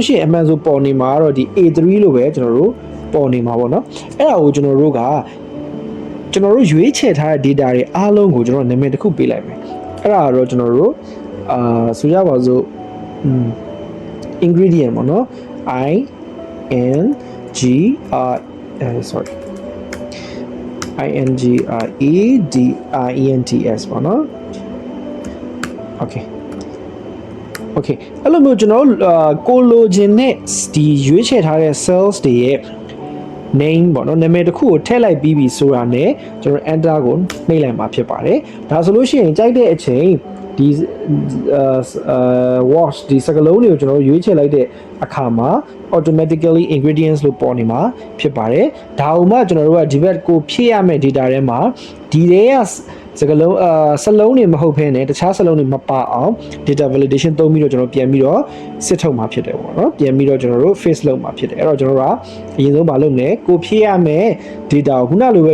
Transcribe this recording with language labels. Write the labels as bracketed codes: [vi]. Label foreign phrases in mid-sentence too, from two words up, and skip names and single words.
[my] ရှိရင်အမှန်ဆိုပေါ်နေမှာတော့ဒီ A3 လို့ပဲကျွန်တော်တို့ပေါ်နေမှာပေါ့နော်အဲ့ဒါကိုကျွန်တော်တို့ရွေးချယ်ထားတဲ့ data တွေအားလုံးကိုကျွန်တော်နာမည်တစ်ခုပေးလိုက်မယ်အဲ့ဒါတော့ကျွန်တော်တို့ဆိုရပါစို့ingredient ပေါ့နော် [en] I N G R sorry I N G R E D I E N T S [my] ပေါ့နော် okay အဲ့လိုမျိုးကျွန်တော်ကိုလိုချင်တဲ့ဒီရွေးချယ်ထားတဲ့ cells တွေရဲ့ name ပေါ့နော်နာမည်တစ်ခုကိုထည့်လိုက်ပြီးပြီဆိုတာ ਨੇ ကျွန်တော် enter ကိုနှိပ်လိုက်မှာဖြစ်ပါတယ်ဒါဆိုလို့ရှိရင်ကြိုက်တဲ့အချိန်ဒီwash ဒီစကလုံးတွေကိုကျွန်တော်ရွေးချယ်လိုက်တဲ့အခါမှာ [en] automatically ingredients [my] လို့ပေါ်နေမှာဖြစ်ပါတယ်ဒါမှကျွန်တော်တို့ကဒီဘက်ကိုဖြည့်ရမယ့် data ထဲမှာဒီတွေကစကလုံးစ လုံးတွေမဟုတ်ဘဲနဲ့တခြားစလုံးတွေမပါအောင် [en] data validation [my] သုံးပြီးတော့ကျွန်တော်ပြန်ပြီးတော့စစ်ထုတ်မှာဖြစ်တယ်ပေါ့နော်ပြန်ပြီးတော့ကျွန်တော်တို့ face လုပ်မှာဖြစ်တယ်အဲ့တော့ကျွန်တော်တို့ကအရင်ဆုံးမလုပ်နဲ့ကိုဖြည့်ရမယ် data ကိုခုနလိုပဲ